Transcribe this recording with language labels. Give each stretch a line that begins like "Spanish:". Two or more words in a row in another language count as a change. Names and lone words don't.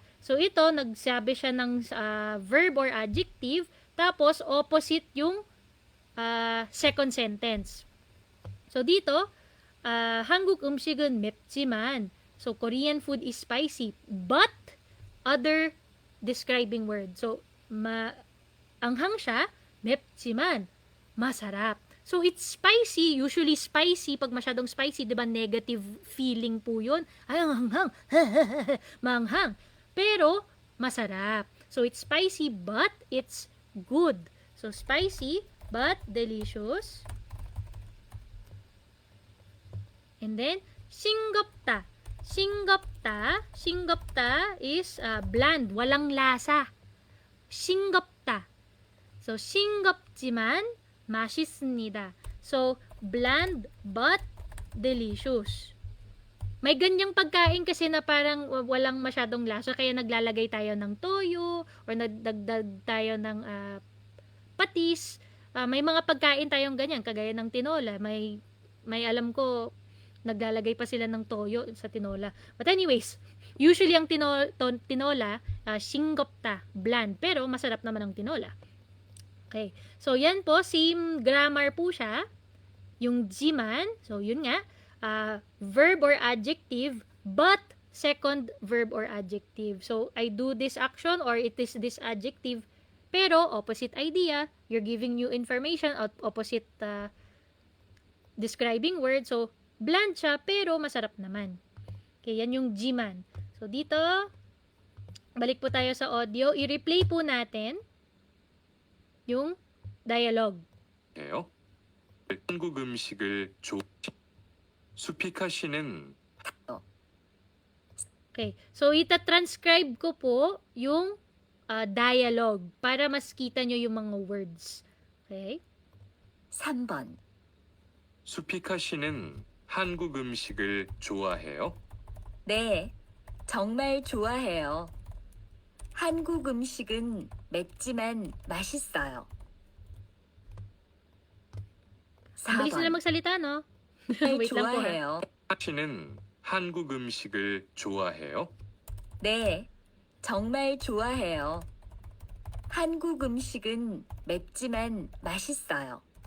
Filipino: So, ito, nagsabi siya ng
English: verb or adjective,
Filipino: tapos opposite yung
English: second sentence.
Filipino: So, dito,
Korean: 한국 음식은 맵지만.
English: So, Korean food is spicy, but other describing word. So,
Filipino: anghang siya, 맵지만, masarap.
English: So, it's spicy. Usually, spicy,
Filipino: pag masyadong spicy, di ba, negative feeling po yun. Ay, ang hanghang. Manghang. Pero, masarap.
English: So, it's spicy but it's good. So, spicy but delicious. And then,
Korean: 싱겁다.
English: 싱겁다 is bland,
Filipino: walang lasa.
Korean: 싱겁다. So, 싱겁지만 맛있습니다.
English: So, bland but delicious.
Filipino: May ganyang pagkain kasi na parang walang masyadong lasa kaya naglalagay tayo ng toyo or nagdagdag tayo ng patis. May mga pagkain tayong ganyan kagaya ng tinola. May alam ko naglalagay pa sila ng toyo sa tinola.
English: But anyways,
Filipino: usually ang tinola 싱겁다, bland, pero masarap naman ang tinola.
English: Okay.
Filipino: So yan po,
English: same grammar
Filipino: po siya. Yung 지만, so yun nga,
English: verb or adjective, but second verb or adjective. So, I do this action or it is this adjective, pero opposite idea, you're giving new information, opposite describing word.
Filipino: So, bland siya, pero masarap naman. Okay, yan yung 지만. So, dito, balik po tayo sa audio. I-replay po natin yung dialogue.
Korean: 해요. 한국 음식을 수피카 씨는
English: Okay.
Filipino: So, ita-transcribe ko po yung dialogue para mas kita nyo yung mga words.
English: Okay?
Korean: 3번. 수피카 씨는 한국 음식을 좋아해요? 네, 정말 좋아해요. 한국 음식은 맵지만 맛있어요.
Filipino: Ang bilis nila
Korean: 4번.
Filipino: magsalita, no?
Korean: 정말
Filipino: Wait lang po, ha?
Korean: 좋아해요. 씨는 한국 음식을 좋아해요? 네, 정말 좋아해요. 한국 음식은 맵지만 맛있어요.